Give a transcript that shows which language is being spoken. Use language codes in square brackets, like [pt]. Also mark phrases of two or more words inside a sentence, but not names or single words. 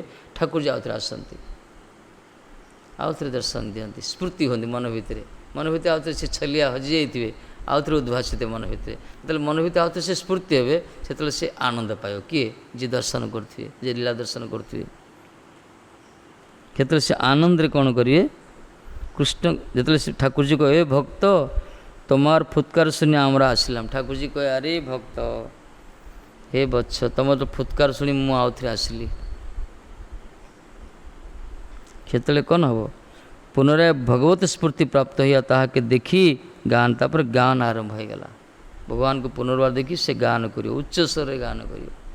[or] ଠାକୁରଜୀ ଆଉଥରେ ଆସନ୍ତି, ଆଉଥରେ ଦର୍ଶନ ଦିଅନ୍ତି, ସ୍ଫୂର୍ତ୍ତି ହୁଅନ୍ତି ମନ ଭିତରେ ଆଉଥରେ ସେ ଛଲିଆ ହଜିଯାଇଥିବେ, ଆଉଥରେ ଉଦ୍ଭାସିତ ମନ ଭିତରେ। ଯେତେବେଳେ ମନ ଭିତରେ ଆଉଥରେ ସେ ସ୍ଫୂର୍ତ୍ତି ହେବେ, ସେତେବେଳେ ସେ ଆନନ୍ଦ ପାଇବ। କିଏ? ଯିଏ ଦର୍ଶନ କରୁଥିବେ, ଯିଏ ଲୀଳା ଦର୍ଶନ କରୁଥିବେ। ସେତେବେଳେ ସେ ଆନନ୍ଦରେ କ'ଣ କରିବେ? କୃଷ୍ଣ ଯେତେବେଳେ ସେ ଠାକୁରଜୀ କହିବେ, ଭକ୍ତ [bn] তোমার ফুৎকার শুনি আমরা আসলাম। [or] ଠାକୁରଜୀ କହେ, ଆରେ ଭକ୍ତ, ହେ ବତ୍ସ, ତମର ଫୁତ୍କାର ଶୁଣି ମୁଁ ଆଉଥରେ ଆସିଲି। ସେତେବେଳେ କ'ଣ ହେବ? [bn] পুনরায় ভগবত স্ফূর্তি প্রাপ্ত হইয়া তাহাকে দেখি গান। [or] ତାପରେ ଗାନ ଆରମ୍ଭ ହୋଇଗଲା। ଭଗବାନଙ୍କୁ ପୁନର୍ବାର ଦେଖି ସେ ଗାନ କରିବ, ଉଚ୍ଚ ସ୍ୱରରେ ଗାନ କରିବ।